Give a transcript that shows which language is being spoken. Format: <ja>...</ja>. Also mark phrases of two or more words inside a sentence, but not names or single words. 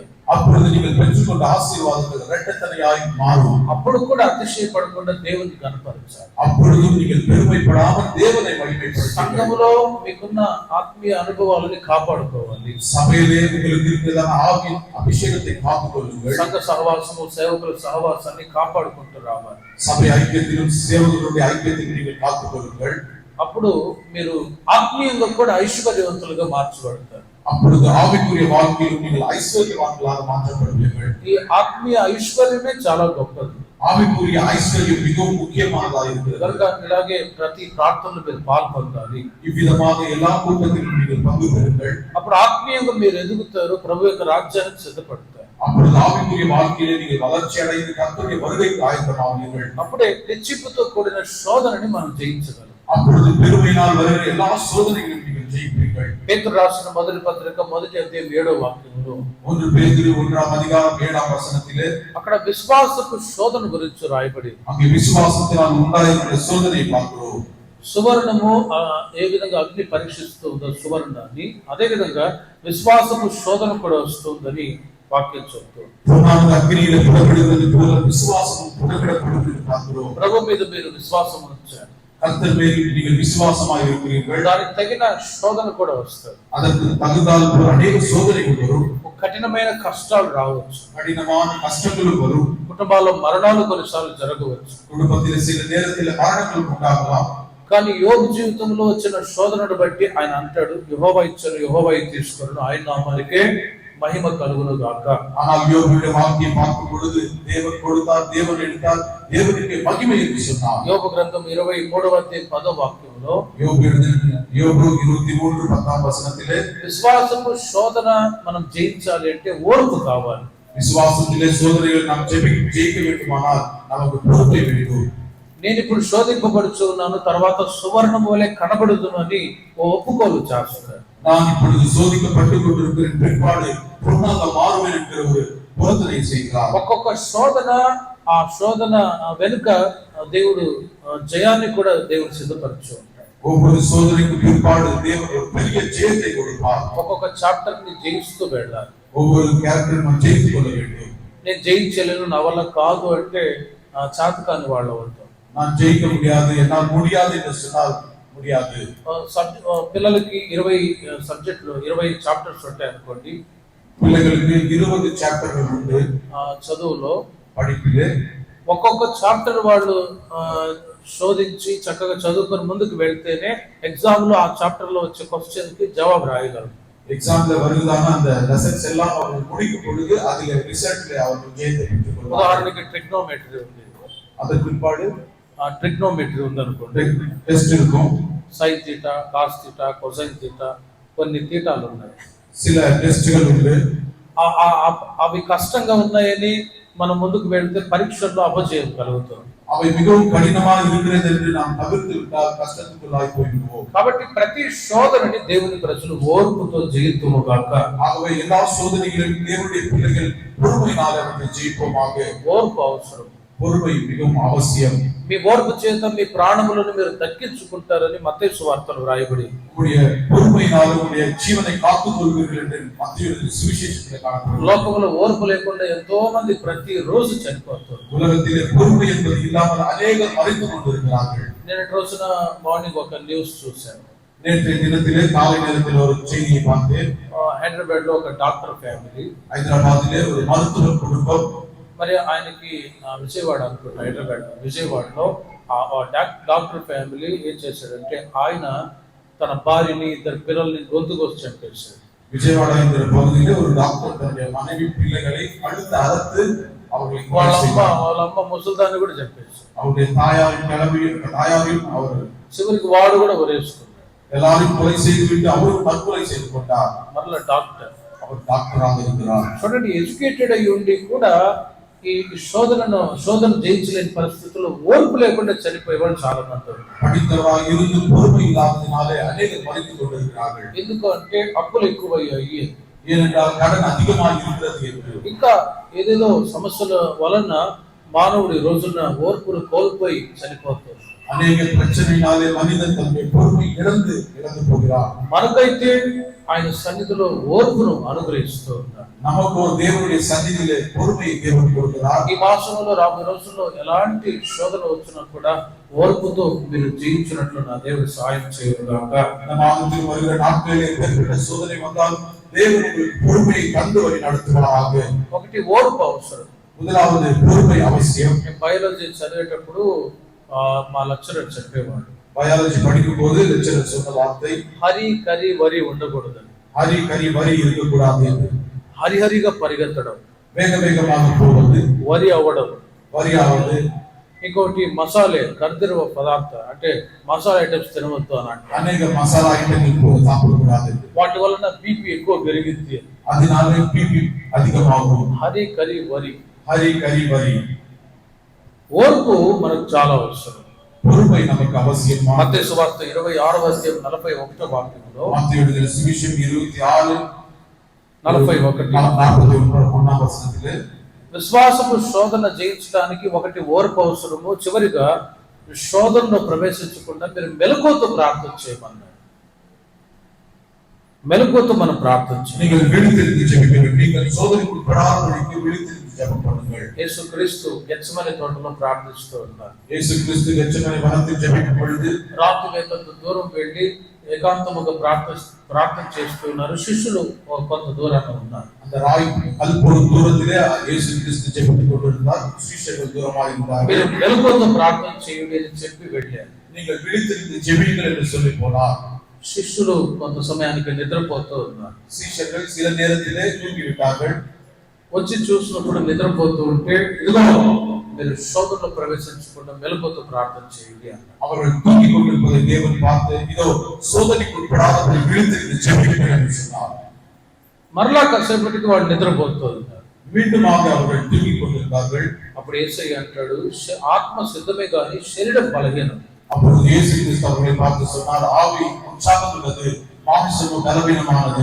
<ta>அப்பொழுது நீங்கள் பெற்றுக்கொண்ட ஆசீர்வாதங்கள் இரட்டத்தனையாய் மாறும்.</ta> <te>అప్పుడు కూడా అతిశయపడకుండా దేవుని గణపరచాలి.</te> <ta>அப்பொழுதும் நீங்கள் பெருமைப்படாமல் தேவனை மகிமைப்படுத்துங்கள்.</ta> <te>సంఘములో మీకున్న ఆత్మీయ అనుభవాలని కాపాడుకోవాలి.</te> <ta>சபையிலே உங்களுக்கு இருக்கிறதான ஆவியின் அபிஷேகத்தை காத்துக் கொள்ளுங்கள்.</ta> <te>సంఘ సహవాసము, సేవకుల సహవాసాన్ని కాపాడుకుంటూ రావాలి.</te> <ta>சபை ஐக்கியத்திலும் சேவகர்களுடைய ஐக்கியத்தையும் நீங்கள் காத்துக் கொள்ளுங்கள்.</ta> <te>అప్పుడు మీరు ఆత్మీయంగా కూడా ఐశ్వర్యవంతులుగా మార్చబడతారు.</te> <ta>அப்பொழுது ஆவிக்குரிய வாழ்க்கையில் நீங்கள் ஐஸ்வர்யவான்களாக மாற்றப்படுவீர்கள்.</ta> <te>ఈ ఆత్మీయ ఐశ్వర్యమే చాలా గొప్పది.</te> <ta>ஆவிக்குரிய ஐஸ்வர்யம் மிகவும் முக்கியமானதாக இருக்கிறது.</ta> <te>కనుక ఇలాగే ప్రతి ప్రార్థనలో మీరు పాల్పొందాలి.</te> <ta>இவ்விதமாக எல்லா கூட்டத்திலும் நீங்கள் பங்கு பெறுங்கள்.</ta> <te>అప్పుడు ఆత్మీయంగా మీరు ఎదుగుతారు, ప్రభు యొక్క రాజ్యానికి సిద్ధపడతారు.</te> <ta>அப்பொழுது ஆவிக்குரிய வாழ்க்கையிலே நீங்கள் வளர்ச்சி அடைந்து கர்த்தருடைய வருகைக்கு ஆயத்தமாவீர்கள்.</ta> <te>అప్పుడే హెచ్చింపుతో కూడిన శోధనని మనం జయించగలం.</te> <ta>அப்பொழுது பெருமையினால் வருகிற எல்லா சோதனைகளையும் நீங்கள் ஜெயிப்பீர்கள்.</ta> <te>పేతురు రాసిన మొదటి పత్రిక 1వ అధ్యాయం 7వ వాక్యంలో</te> <ta>1 பேதுரு 1ஆம் அதிகாரம் 7ஆம் வசனத்திலே</ta> <te>అక్కడ విశ్వాసపు శోధన గురించి రాయబడి</te> <ta>அங்கே விசுவாசத்தினால் உண்டாயிருக்கிற சோதனையை பார்க்கிறோம்.</ta> <te>సువర్ణము ఏ విధంగా అగ్ని పరీక్షిస్తుందో సువర్ణాన్ని, అదే విధంగా విశ్వాసపు శోధన కూడా వస్తుందని వాక్యం చెప్తుంది.</te> <ta>பொன்னானது அக்னியிலே புடமிடுவது போல விசுவாசமும் புடமிடப்படுவது என்று பார்க்கிறோம்.</ta> <te>ప్రభు మీద మీరు విశ్వాసం ఉంచారు,</te> <ta>கர்த்தர் மேல் நீங்கள் விசுவாசமாக இருக்கிறீர்கள்.</ta> <te>దానికి తగిన శోధన కూడా వస్తుంది.</te> <ta>அதற்கு தகுந்தால் போல அநேக சோதனைகள் வரும்.</ta> <te>కఠినమైన కష్టాలు రావచ్చు,</te> <ta>கடினமான கஷ்டங்களும் வரும்.</ta> <te>కుటుంబాల్లో మరణాలు కొన్నిసార్లు జరగవచ్చు.</te> <ta>குடும்பத்தில் சில நேரத்தில் மரணங்கள் உண்டாகலாம்.</ta> <te>కానీ యోబు జీవితంలో వచ్చిన శోధనను బట్టి ఆయన అంటాడు, యెహోవా ఇచ్చాను యెహోవా తీసుకున్నాను, ఆయన నామానికే మహిమ కలుగును గాక.</te> <ta>ஆனால் யோபுடைய வாழ்க்கையை பார்க்கும் பொழுது தேவன் கொடுத்தார், தேவன் எடுத்தார், தேவனுக்கு மகிமை என்று சொன்னார்.</ta> <te>యోబు గ్రంథం 23వ అధ్యాయం 10వ వాక్యంలో</te> <ta>யோபு 23:10 வசனத்திலே</ta> <te>విశ్వాసపు శోధన మనం జయించాలి అంటే ఓర్పు కావాలి.</te> <ta>விசுவாசத்திலே சோதனைகள் நாம் ஜெயிக்க வேண்டுமானால் நமக்கு பொறுமை வேண்டும்.</ta> <te>నేను ఇప్పుడు శోధింపబడుచు ఉన్నాను, తర్వాత సువర్ణం వలె కనబడుదును అని ఓ ఒప్పుకోలు చేస్తాడు.</te> <ta>நான் இப்பொழுது சோதிக்கப்பட்டுக் கொண்டிருக்கிறேன், பிற்பாடு பொன்னாக மாறுவேன் என்கிற ஒரு பொருத்தனை செய்கிறார்.</ta> <te>ఒక్కొక్క శోధన, ఆ శోధన వెనుక దేవుడు జయాన్ని కూడా దేవుడు సిద్ధపరచు ఉంటాడు.</te> <ta>ஒவ்வொரு சோதனைக்கு பிற்பாடு தேவன் ஒரு பெரிய ஜெயத்தை கொடுப்பார்.</ta> <te>ఒక్కొక్క చాప్టర్ ని జయిస్తూ వెళ్ళాలి.</te> <ta>ஒவ்வொரு கேரக்டரும் நாம் ஜெயித்துக் கொள்ள வேண்டும்.</ta> <te>నేను జయించలేను, నా వల్ల కాదు అంటే చాతకాని వాళ్ళు ఉంటాం.</te> <ta>நான் ஜெயிக்க முடியாது, என்னால் முடியாது என்று சொன்னால் முடியாது.</ta> <te>పిల్లలకి 20 సబ్జెక్టులు 20 చాప్టర్స్ ఉంటాయి అనుకోండి. పిల్లలకి 20 చాప్టర్లు ఉండే చదువులో</te> <ta>படிப்பிலே</ta> <te>ఒక్కొక్క చాప్టర్ వాళ్ళు శోధించి చక్కగా చదువుకొని ముందుకు వెళ్తేనే ఎగ్జామ్ లో ఆ చాప్టర్ లో వచ్చే క్వశ్చన్ కి జవాబు రాయగలరు.</te> <ta>எக்ஸாம்ல வருதான அந்த லெசன்ஸ் எல்லாம் அவர்கள் முடிக்கும் பொழுது அதுல ரிசல்ட்ல அவர்கள் ஜெயத்தை பெற்றுக் கொள்வார்கள்.</ta> <te>ఉదాహరణకి ట్రిగ్నోమెట్రీ ఉంది,</te> <ta>அதற்கு பிற்பாடு</ta> <te>ట్రిగ్నోమెట్రీ ఉంది అనుకోండి.</te> <ta>டெஸ்ட் இருக்கும்,</ta> <en>sine theta, cos theta, cosine theta,</en> <te>కొన్ని తీటాలు ఉన్నాయి.</te> <ta>சில டெஸ்ட்கள் உண்டு.</ta> <te>అవి కష్టంగా ఉన్నాయని మనం ముందుకు వెళ్తే పరీక్షల్లో అపజయం కలుగుతుంది.</te> <ta>அவை மிகவும் கடினமாக இருக்கிறது என்று நாம் தவிர்த்து விட்டால் கஷ்டத்துக்குள்ளாய் போய்விடுவோம்.</ta> <te>కాబట్టి ప్రతి శోధనని దేవుని ప్రజలు ఓర్పుతో జయితుముగాక.</te> <ta>ஆகவே எல்லா சோதனைகளையும் தேவனுடைய பிள்ளைகள் பொறுமையினால் அவர்கள் ஜெயிப்போமாக.</ta> <te>ఓర్పు అవసరం,</te> <ta>பொறுமை மிகவும் அவசியம்.</ta> <te>మీ ఓర్పు చేత మీ ప్రాణములను మీరు దక్కించుకుంటారని మత్తయి సువార్తలో రాయబడి,</te> <ta>உங்களுடைய பொறுமையினால் உங்களுடைய ஜீவனை காத்துக் கொள்வீர்கள் என்று மத்தேயு சுவிசேஷத்தில் காணப்படுகிறது.</ta> <te>లోకంలో ఓర్పు లేకుండా ఎంతో మంది ప్రతి రోజు చనిపోతారు.</te> <ta>உலகத்திலே பொறுமை என்பது இல்லாமல் அநேகர் மறைந்து கொண்டிருக்கிறார்கள்.</ta> <te>నిన్నటి రోజున మార్నింగ్ ఒక న్యూస్ చూశాను.</te> <ta>நேற்றைய தினத்திலே காலை நேரத்தில் ஒரு செய்தியை பார்த்தேன்.</ta> <te>హైదరాబాద్ లో ఒక</te> <en>doctor family,</en> <ta>ஹைதராபாத்திலே ஒரு மருத்துவ குடும்பம்,</ta> <te>మరి ఆయనకి విజయవాడ అనుకుంటా, హైదరాబాద్ విజయవాడలో</te> <en>doctor family</en> <te>ఏం చేశాడంటే ఆయన తన భార్యని ఇద్దరు పిల్లల్ని గొంతుకొచ్చి చంపేశాడు.</te> <ta>விஜயவாடா என்கிற பகுதியிலே ஒரு டாக்டர் தன்னுடைய மனைவி பிள்ளைகளை அழுத்து அறுத்து அவர்களை கொலை செய்தார்.</ta> <te>వాళ్ళమ్మ ముసల్దాన్ని కూడా చంపేశాడు.</te> <ta>அவருடைய தாயாரையும் அவர்</ta> <te>చివరికి వాడు కూడా ఉరేసుకున్నాడు.</te> <ta>எல்லாரையும் கொலை செய்துவிட்டு அவரும் தற்கொலை செய்து கொண்டார்.</ta> <te>మరలా డాక్టర్,</te> <ta>அவர் டாக்டராக இருக்கிறார்.</ta> <te>చూడండి, ఎడ్యుకేటెడ్ అయి ఉండి కూడా ఈ శోధన జయించలేని పరిస్థితుల్లో ఓర్పు లేకుండా చనిపోయేవాళ్ళు చాలా మంది.</te> <ta>படித்தவராக இருந்து பொறுமை இல்லாததினாலே அநேகர் மறைந்து கொண்டிருக்கிறார்கள்.</ta> <te>ఎందుకు అంటే అప్పులు ఎక్కువయ్యాయి,</te> <ta>ஏனென்றால் கடன் அதிகமாக இருக்கிறது என்று.</ta> <te>ఇంకా ఏదేదో సమస్యల వలన మానవుడి రోజున ఓర్పును కోల్పోయి చనిపోతారు.</te> <ta>அநேக பிரச்சனையினாலே மனிதன் தன்னுடைய பொறுமை இழந்து போகிறார்.</ta> <te>మనకైతే ఆయన సన్నిధిలో ఓర్పును అనుగ్రహిస్తూ ఉన్నారు.</te> <ta>நமக்கு தேவனுடைய சந்நிதியிலே பொறுமையை தேவன் கொடுக்கிறார்.</ta> <te>ఈ మాసంలో రాబోయే రోజుల్లో ఎలాంటి శోధన వచ్చినా కూడా ఓర్పుతో మీరు జీవించినట్లు నా దేవుడు సహాయం చేయగాక.</te> <ta>இந்த மாதத்தில் வருகிற நாட்களிலே எப்பேற்பட்ட சோதனை வந்தாலும் தேவன் உங்களுக்கு பொறுமையை தந்து வழி நடத்துவாராக.</ta> <te>ఒకటి ఓర్పు అవసరం.</te> <ta>முதலாவது பொறுமை அவசியம்.</ta> <te>బయాలజీ చదివేటప్పుడు మా లెక్చరర్ చెప్పేవాడు,</te> <ta>பயாலஜி படிக்கும் போது லெக்சரர் சொன்ன வார்த்தை</ta> <te>హరి కరి వరి ఉండకూడదని.</te> <ta>ஹரி கரி வரி இருக்கக்கூடாது என்று.</ta> <te>హరిహరిగా పరిగెత్తడం,</te> <ta>வேகமாக போவது,</ta> <te>వరి అవ్వడం,</te> <ta>வரியாவது.</ta> <te>ఇంకోటి మసాలే కర్దిరవ పదార్థ అంటే మసాలా ఐటమ్స్ తినవద్దు అన్నట్టు.</te> <ta>அநேக மசாலா ஐட்டங்கள் சாப்பிடக்கூடாது.</ta> <te>వాటి వలన బీపీ ఎక్కువ పెరిగింది.</te> <ta>அதனாலே பிபி அதிகமாகும்.</ta> <te>హరి కరి వరి,</te> <ta>ஹரி கரி வரி.</ta> <te>ఓర్పు మనకు చాలా అవసరం.</te> <ta>பொறுமை நமக்கு அவசியம்.</ta> <te>మత్తయి సువార్త 26:41 వాక్యంలో,</te> <ta>மத்தேயு எழுதின சுவிசேஷம் 26:41 வசனத்திலே</ta> <te>విశ్వాసపు శోధన జయించడానికి ఒకటి ఓర్పు అవసరము, చివరిగా శోధనలో ప్రవేశించకుండా మీరు మెలకువతో ప్రార్థన చేయమన్నాడు. మెలకువతో మనం ప్రార్థన చేయాలి.</te> <ta>நீங்கள் விழித்திருந்து ஜெபிக்க, நீங்கள் சோதனைக்குள் படாதபடிக்கு விழித்திருந்து ஜெபம் பண்ணுங்கள்.</ta> <te>యేసుక్రీస్తు గెత్సెమనే తోటలో ప్రార్థిస్తూ ఉన్నారు.</te> <ta>இயேசு கிறிஸ்து கெத்செமனே வனத்தில் ஜெபிக்கும் பொழுது</ta> <te>రాత్రి వేళ దూరం వెళ్ళి ఏకాంతముగా ప్రార్థన చేస్తున్నారు. శిష్యులు కొంత దూరంగా ఉన్నారు.</te> <ta>அந்த ராய் அல்பொரு தூரத்திலே இயேசு கிறிஸ்து ஜெபித்துக் கொண்டிருந்தார். சீஷர்கள் தூரமாக இருந்தார்கள்.</ta> <te>మీరు మెలకువతో ప్రార్థన చేయండి అని చెప్పి వెళ్ళారు.</te> <ta>நீங்கள் விழித்திருந்து ஜெபியுங்கள் என்று சொல்லி போனார்.</ta> <te>శిష్యులు కొంత సమయానికి నిద్రపోతూ ఉన్నారు.</te> <ta>சீஷர்கள் சில நேரத்திலே தூங்கி விட்டார்கள்.</ta> <te>వచ్చి చూసినప్పుడు నిద్రపోతూ ఉంటే, ఇదిగో మీరు శోధనలో ప్రవేశించకుండా మెలకువతో ప్రార్థన చేయండి అన్నారు.</te> <ta>அவர்கள் தூங்கிக் கொண்டிருப்பதை தேவன் பார்த்து, இதோ சோதனைக்குள் படாதபடி விழித்திருந்து ஜெபியுங்கள் என்று சொன்னார்.</ta> <te>మరలా కాసేపటికి వాళ్ళు నిద్రపోతూ ఉన్నారు.</te> <ta>மீண்டுமாக அவர்கள் தூங்கிக் கொண்டிருந்தார்கள்.</ta> <te>అప్పుడు యేసయ్య అంటాడు, ఆత్మ సిద్ధమే గాని శరీరం బలహీనం.</te> <ta>அப்பொழுது இயேசு கிறிஸ்து அவர்களை பார்த்து சொன்னார், ஆவி உற்சாகம் உள்ளது, மாம்சமோ பலவீனமானது.</ta>